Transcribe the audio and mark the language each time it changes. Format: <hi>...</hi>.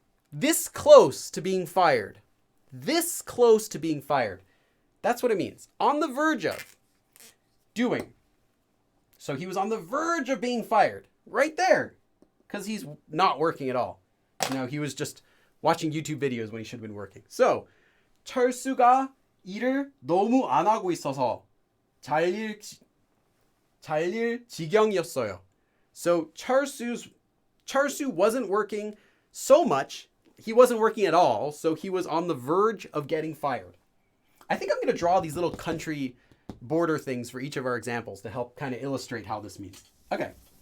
<en>This close to being fired. This close to being fired. That's what it means. On the verge of doing. So he was on the verge of being fired. Right there. Because he's not working at all. He was just watching YouTube videos when he should have been working.</en> <ko>So, 철수가 일을 너무 안 하고 있어서 잘릴 지경이었어요.</ko> <en>So 철수 wasn't working so much. He wasn't working at all, so he was on the verge of getting fired. I think I'm going to draw these little country border things for each of our examples to help kind of illustrate how this means. Okay.</en>